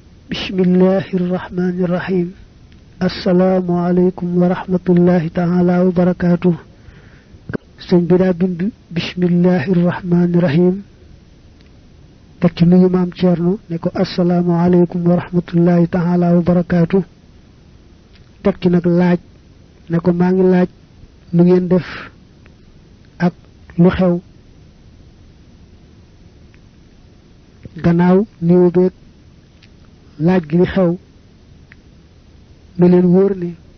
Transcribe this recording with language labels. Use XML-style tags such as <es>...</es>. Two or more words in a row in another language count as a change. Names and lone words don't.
<ar>بسم الله الرحمن الرحيم السلام عليكم ورحمة الله تعالى وبركاته</ar> <wo>señ bi da bind</wo> <ar>بسم الله الرحمن الرحيم</ar> <wo>tek ci nuyu maam Cerno ne ko</wo> <ar>السلام عليكم ورحمة الله تعالى وبركاته</ar> <wo>tek ci nak laaj ne ko ma ngi laaj lu ngeen def ak lu xew gannaaw niwu beeg laaj gi xew na leen wóor ne</wo>